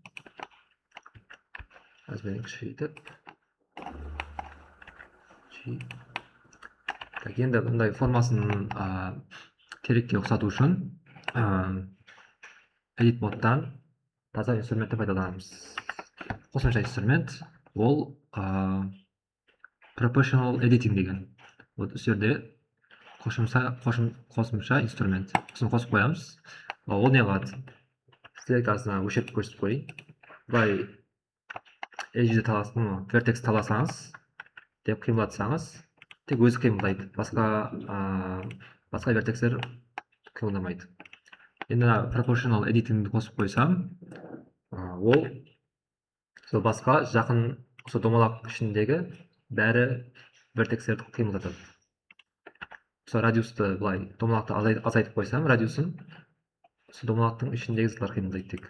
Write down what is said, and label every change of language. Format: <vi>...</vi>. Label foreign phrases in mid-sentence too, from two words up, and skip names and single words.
<kk>Размерін кішірейтіп. Енді бұндай формасын терекке ұқсату үшін edit модтан таза инструментті пайдаланамыз. Қосымша инструмент ол</kk> <en>proportional editing</en> <kk>деген. Вот осы жерде қосымша инструмент. Сосын қосып қоямыз. Ол не қылады? Стрелкасына өшіріп көрсетіп қойын. Бұлай edge'ді таласың, vertex таласаңыз, деп қимылатсаңыз, тек өзі қимылдайды. Басқа вертекстер қимылдамайды. Енді</kk> <en>proportional editingді</en> <kk>қосып қойсам, ол басқа жақын осы домалақ ішіндегі бәрі вертекстерді қимылдатады. Осы радиусты былай домалақты азайтып қойсам, радиусын осы домалақтың ішіндегі заттар қимылдайды тек.</kk>